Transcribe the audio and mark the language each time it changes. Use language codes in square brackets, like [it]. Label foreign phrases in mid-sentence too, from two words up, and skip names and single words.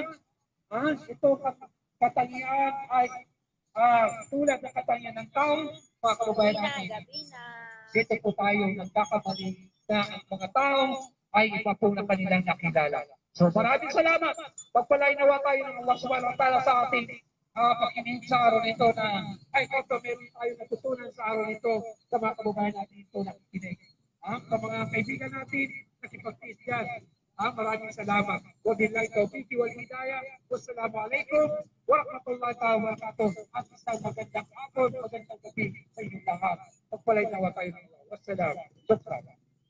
[tl] Ito katangian ay tulad ng katangian ng tao, mga kababayan natin. Dito po tayo nagkakamali na ang mga tao ay iba po na kanilang nakilala. So maraming salamat. Pagpalay nawa tayo ng Allah [ar] سبحانه وتعالى [tl] sa ating pakinig sa araw nito na ay kung meron tayo natutunan sa araw nito sa mga kababayan natin ito nakikinig. Sa mga kaibigan natin, nakipagtiis dyan. Maraming salamat. [ar] وبالله التوفيق والهداية والسلام عليكم ورحمة الله وبركاته. [tl] At isang magandang hapon, magandang gabi sa inyong lahat. Pagpalay nawa tayo ng Allah. Wassalam.